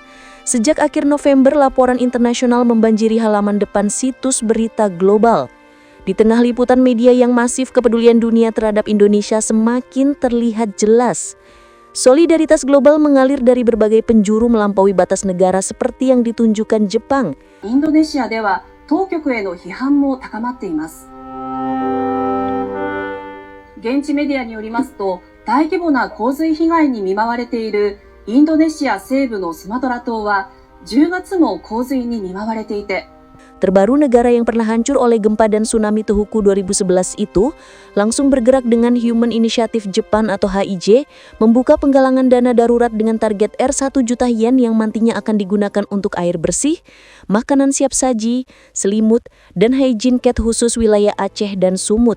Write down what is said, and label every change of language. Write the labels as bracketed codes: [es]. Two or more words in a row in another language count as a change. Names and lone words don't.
[id] Sejak akhir November, laporan internasional membanjiri halaman depan situs berita global. Di tengah liputan media yang masif, kepedulian dunia terhadap Indonesia semakin terlihat jelas. Solidaritas global mengalir dari berbagai penjuru melampaui batas negara seperti yang ditunjukkan Jepang. [ja] Indonesia では当局への批判も高まっています。現地メディアによりますと、大規模な洪水被害に見舞われているインドネシア西部のスマトラ島は10月も洪水に見舞われていて、 [id] terbaru negara yang pernah hancur oleh gempa dan tsunami Tohoku 2011 itu langsung bergerak dengan Human Initiative Japan atau HIJ membuka penggalangan dana darurat dengan target R1 juta yen yang nantinya akan digunakan untuk air bersih, makanan siap saji, selimut, dan [en] hygiene kit [id] khusus wilayah Aceh dan Sumut.